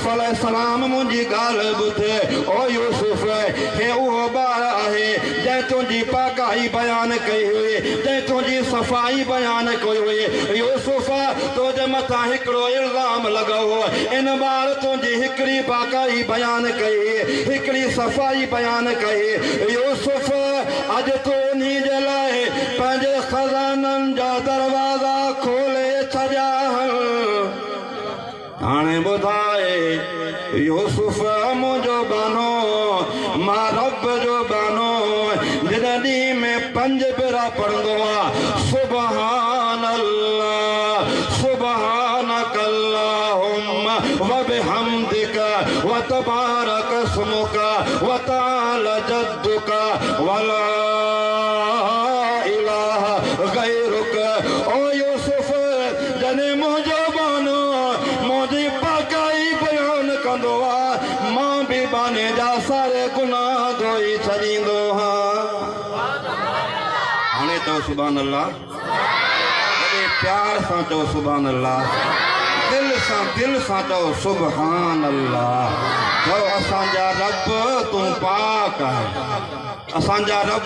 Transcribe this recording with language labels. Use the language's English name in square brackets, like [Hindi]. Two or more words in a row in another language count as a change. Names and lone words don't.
[Sindhi] अलैहिस्सलाम मुंहिंजी ॻाल्हि ॿुधे ओ यूसुफ हे उहो ॿार आहे जंहिं तुंहिंजी पाकाई बयान कई हुई जंहिं तुंहिंजी सफ़ाई बयान कई हुई यूसुफ तुंहिंजे मथां हिकिड़ो इल्ज़ाम लॻो इन ॿार तुंहिंजी हिकिड़ी पाकाई बयान कई हिकिड़ी सफ़ाई बयान कई यूसुफ अॼु तूं उन्ही जे लाइ पंहिंजे खज़ाननि जा दरवाज़ा खोले छॾिया हाणे ॿुधाए यूसुफ मुंहिंजो बानो मां रब जो बानो जॾहिं ॾींहं में 5 भेरा पढ़ंदो आहे [Arabic] سبحان الله سبحانك اللهم وبحمدك وتبارك اسمك وتعالى جدك ولا إله غيرك [Sindhi] ओ यूसुफ जॾहिं मुंहिंजो बानो मुंहिंजी पाकाई बयान कंदो आहे मां बि बाने जा सारे गुनाह धोई छॾींदो हाणे चओ [Arabic] سبحان الله [Sindhi] प्यार सां चओ [Arabic] سبحان الله [Sindhi] दिल सां चओ [Arabic] سبحان الله [Sindhi] चओ असांजा रब तूं पाक आहे असांजा रब